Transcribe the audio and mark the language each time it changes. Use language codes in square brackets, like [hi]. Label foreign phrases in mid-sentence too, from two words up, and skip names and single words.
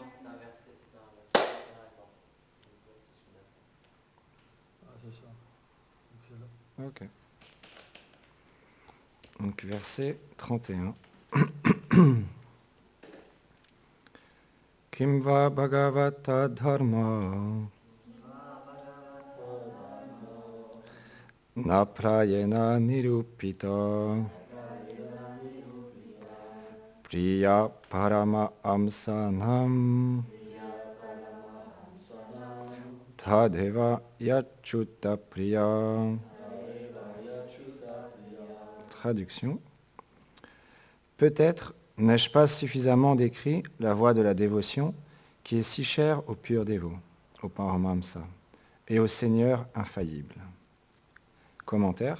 [fr] C'est un verset, la teneur est portée. Donc là, c'est celui-là. Ah, c'est ça. Donc c'est là. Ok. Donc verset 31. [sa] किं वा भागवता धर्मा न प्रायेण निरूपिता प्रिया परम अंसानम् तदेव यच्युत्त प्रिया. [fr] Traduction. Peut-être n'ai-je pas suffisamment décrit la voie de la dévotion qui est si chère aux purs dévots, au Paramahamsa, et au Seigneur infaillible. Commentaire.